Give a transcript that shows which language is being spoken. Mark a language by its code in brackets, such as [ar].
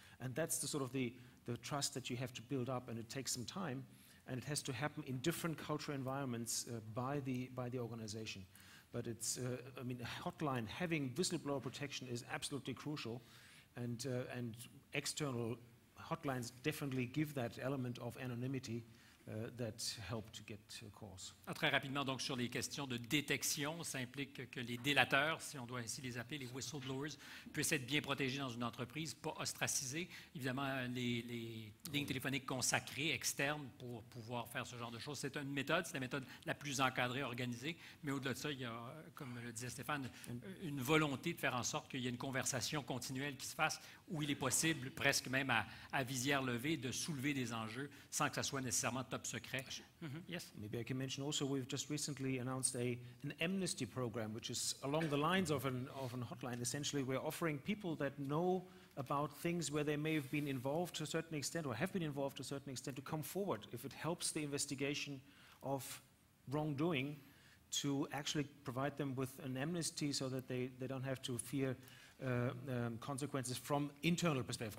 [en] And that's the sort of the trust that you have to build up, and it takes some time, and it has to happen in different cultural environments by the organization. But it's, hotline, having whistleblower protection is absolutely crucial, and external hotlines definitely give that element of anonymity that help to get calls. [fr] Très rapidement, donc, sur les questions de détection, ça implique que les délateurs, si on doit ainsi les appeler, les whistleblowers, puissent être bien protégés dans une entreprise, pas ostracisés. Évidemment, les lignes téléphoniques consacrées, externes, pour pouvoir faire ce genre de choses, c'est une méthode, c'est la méthode la plus encadrée, organisée, mais au-delà de ça, il y a, comme le disait Stéphane, une volonté de faire en sorte qu'il y ait une conversation continuelle qui se fasse, où il est possible, presque même à visière levée, de soulever des enjeux sans que ça soit nécessairement top secret. [en] Yes? Maybe I can mention also we've just recently announced an amnesty program, which is along the lines of an hotline. Essentially, we're offering people that know about things where they may have been involved to a certain extent or have been involved to a certain extent to come forward if it helps the investigation of wrongdoing, to actually provide them with an amnesty so that they don't have to fear consequences from internal perspective.